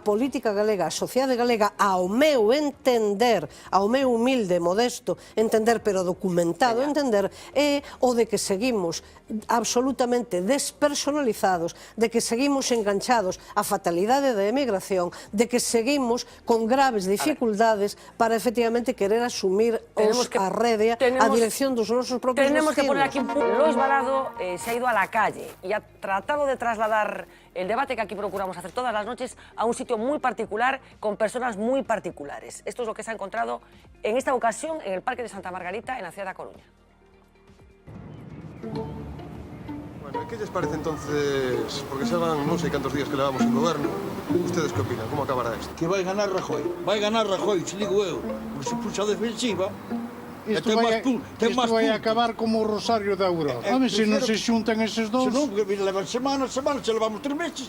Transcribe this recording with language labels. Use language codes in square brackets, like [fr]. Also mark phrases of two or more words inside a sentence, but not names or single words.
[gl] política galega, a sociedade galega, ao meu entender, ao meu humilde, modesto entender, pero documentado entender, é o de que seguimos absolutamente despersonalizados, de que seguimos enganchados á fatalidade da emigración, de que seguimos con graves dificultades para efectivamente querer asumir a rédea, a dirección dos nosos propios destinos. [es] Tenemos que poner aquí destinos. Lois Balado se ha ido a la calle y ha tratado de trasladar el debate que aquí procuramos hacer todas las noches a un sitio muy particular, con personas muy particulares. Esto es lo que se ha encontrado en esta ocasión en el Parque de Santa Margarita, en la ciudad de A Coruña. Bueno, ¿qué les parece entonces? [gl] Porque xa van non sei cantos días que levamos en goberno. [es] Ustedes que opinan? [gl] Como acabará isto? Que vai ganar Rajoy. Vai ganar Rajoy, se digo eu. Por se puxa a defensiva. Isto vai acabar como o Rosario da Aurora. A ver se non se xuntan eses dous. Se non, porque levan semanas, se levamos 3 meses.